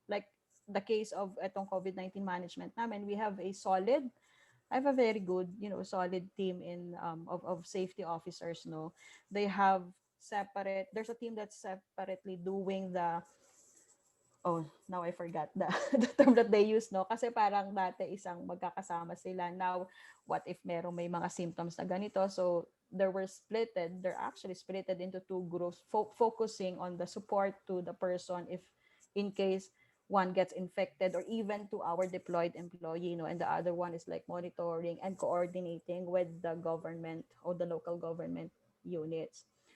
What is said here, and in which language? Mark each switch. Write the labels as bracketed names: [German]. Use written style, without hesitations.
[English] Like the case of etong COVID-19 management namin, we have a solid I have a very good, solid team in of safety officers, no. They have separate there's a team that's separately doing the oh, now I forgot the the term that they use, no. [Filipino] Kasi parang dati isang magkakasama sila. [English] Now, what if [Filipino] may mga symptoms na ganito? [English] So, they're actually splitted into two groups focusing on the support to the person if in case one gets infected, or even to our deployed employee, and the other one is like monitoring and coordinating with the government or the local government units.